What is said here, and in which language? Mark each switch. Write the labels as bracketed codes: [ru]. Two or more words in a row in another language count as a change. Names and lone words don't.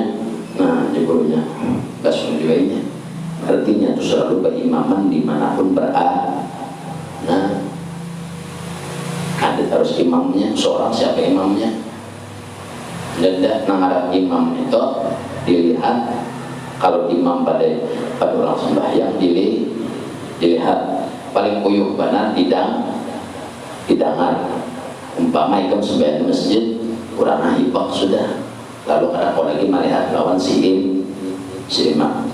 [bjn] Nah, di gurunya Basmi juga ini artinya itu selalu berimaman dimanapun berada. Nah, ada harus imamnya, seorang siapa imamnya. Dan ngarap imam itu dilihat. Kalau imam pada orang sembahyang dilihat paling kuyuh benar didengar. Umpama ikam sembahyang di masjid kurang hibak sudah. Lalu kadang kau lagi melihat lawan si imam.